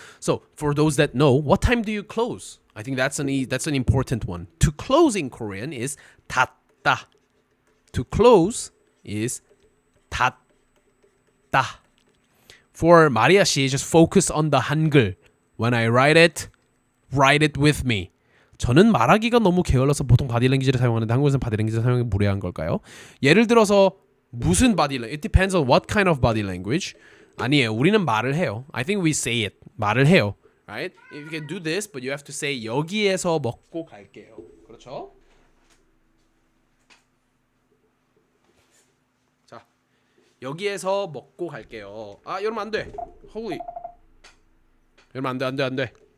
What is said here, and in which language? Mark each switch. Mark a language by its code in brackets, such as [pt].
[en] So for those that know, what time do you close? I think that's an important one. To close in Korean is 닫다. To close is 닫다. For Maria 씨, just focus on the Hangul. When I write it with me. [ko] 저는 말하기가 너무 게을러서 보통 바디랭귀지를 사용하는데 한국에서는 바디랭귀지 사용이 무례한 걸까요? 예를 들어서 무슨 바디랭귀지? [en] It depends on what kind of body language. [ko] 아니에요. 우리는 말을 해요. [en] I think we say it. [ko] 말을 해요. Right? [en] If you can do this, but you have to say [ko] 여기에서 먹고 갈게요. 그렇죠? 자, 여기에서 먹고 갈게요. 이러면 안 돼. Holy. 이러면 안 돼.